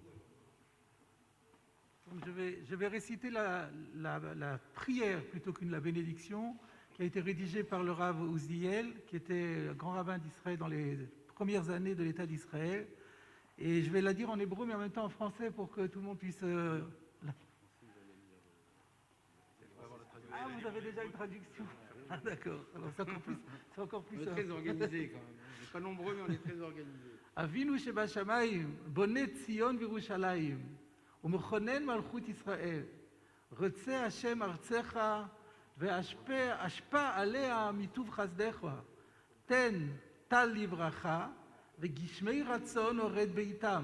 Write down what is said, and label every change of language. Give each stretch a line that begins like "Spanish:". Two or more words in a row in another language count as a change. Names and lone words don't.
French: Je vais réciter la prière plutôt qu'une la bénédiction qui a été rédigée par le Rav Uziel, qui était grand rabbin d'Israël dans les premières années de l'État d'Israël. Et je vais la dire en hébreu, mais en même temps en français pour que tout le monde puisse... Ah, vous avez déjà une traduction. Ah, d'accord. Alors c'est encore plus... On est très organisés quand même. On n'est pas nombreux, mais on est très organisés.
Hebrew: אבינו שבשמיים, בונה ציון וירושלים, ומכונן מלכות ישראל. רוצה השם ארצך, והשפע עליה מטוב חסדך. תן טל לברכה, וגשמי רצון הורד ביתם.